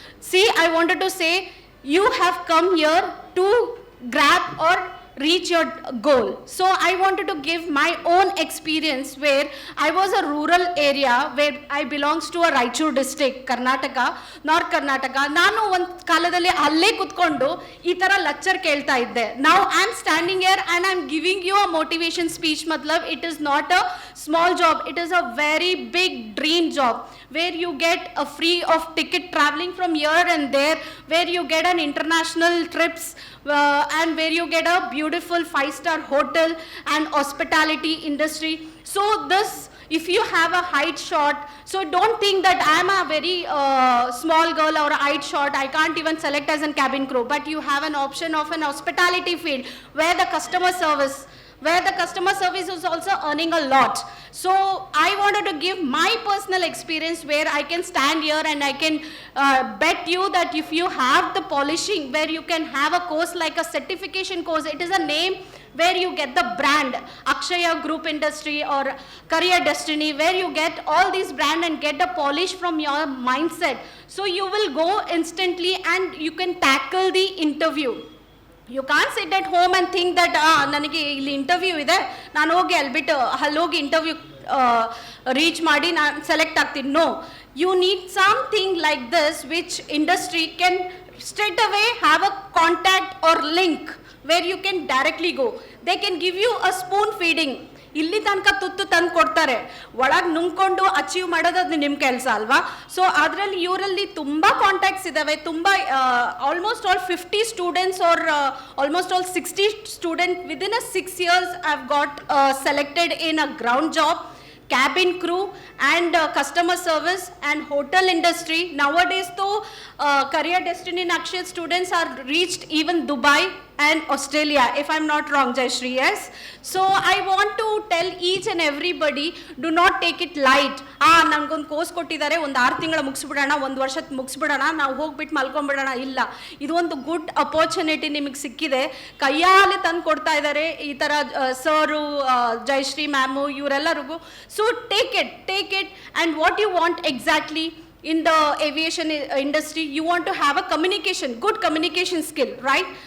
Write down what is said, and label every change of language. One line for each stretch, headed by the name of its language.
English: See, I wanted to say, you have come here to grab or reach your goal. So I wanted to give my own experience where I was a rural area where I belongs to a Raichur district, Karnataka, North Karnataka.
Kannada: ನಾನು ಒಂದು ಕಾಲದಲ್ಲಿ ಅಲ್ಲೇ ಕುತ್ಕೊಂಡು ಈ ತರ lecture ಕೇಳ್ತಾ ಇದ್ದೆ.
English: Now I'm standing here and I'm giving you a motivation speech. matlab it is not a small job, it is a very big dream job where you get a free of ticket traveling from here and there, where you get an international trips and where you get a beautiful 5-star hotel and hospitality industry. So this, if you have a height shot, so don't think that I'm a very small girl or a height shot, I can't even select as a cabin crew, but you have an option of an hospitality field where the customer service is also earning a lot. So I wanted to give my personal experience where I can stand here and I can bet you that if you have the polishing, where you can have a course like a certification course, it is a name where you get the brand Akshaya Group Industry or Career Destiny, where you get all these brand and get a polish from your mindset. So you will go instantly and you can tackle the interview. You can't sit at home and think that
Kannada: ನನಗೆ ಇಲ್ಲಿ interview ಇದೆ, ನಾನು ಹೋಗಿ ಅಲ್ಬಿಟ್ಟು ಅಲ್ಲೋಗಿ interview reach ಮಾಡಿ ನಾನು select ಆಗ್ತೀನಿ.
English: No, you need something like this which industry can straight away have a contact or link where you can directly go. They can give you a spoon feeding.
Kannada: ಇಲ್ಲಿ ತನಕ ತುತ್ತು ತಂದು ಕೊಡ್ತಾರೆ, ಒಳಗೆ ನುಂಗ್ಕೊಂಡು achieve ಮಾಡೋದು ಅದು ನಿಮ್ಮ ಕೆಲಸ ಅಲ್ವಾ. ಸೊ ಅದರಲ್ಲಿ ಇವರಲ್ಲಿ ತುಂಬ ಕಾಂಟ್ಯಾಕ್ಟ್ಸ್ ಇದ್ದಾವೆ, ತುಂಬ
English: Almost all 50 students are almost all 60 student within a 6 years I've got selected in a ground job, cabin crew and customer service and hotel industry. Nowadays though Career Destiny and Akshay students are reached even Dubai and Australia, if I'm not wrong, Jayashree, yes? So I want to tell each and everybody, do not take it light.
Kannada: ನನಗೊಂದು course ಕೊಟ್ಟಿದ್ದಾರೆ, ಒಂದು 6 ತಿಂಗಳ ಮುಗಿಸ್ಬಿಡೋಣ, 1 ವರ್ಷ ಮುಗಿಸ್ಬಿಡೋಣ, ನಾವು ಹೋಗ್ಬಿಟ್ಟು ಮಲ್ಕೊಂಡ್ಬಿಡೋಣ. ಇಲ್ಲ, ಇದು ಒಂದು ಗುಡ್ ಅಪರ್ಚುನಿಟಿ ನಿಮಗೆ ಸಿಕ್ಕಿದೆ, ಕೈಯಾಲೆ ತಂದು ಕೊಡ್ತಾ ಇದ್ದಾರೆ ಈ ಥರ ಸರು, ಜಯಶ್ರೀ ಮ್ಯಾಮು, ಇವರೆಲ್ಲರಿಗೂ.
English: So take it and what you want exactly in the aviation industry, you want to have a good communication skill, right?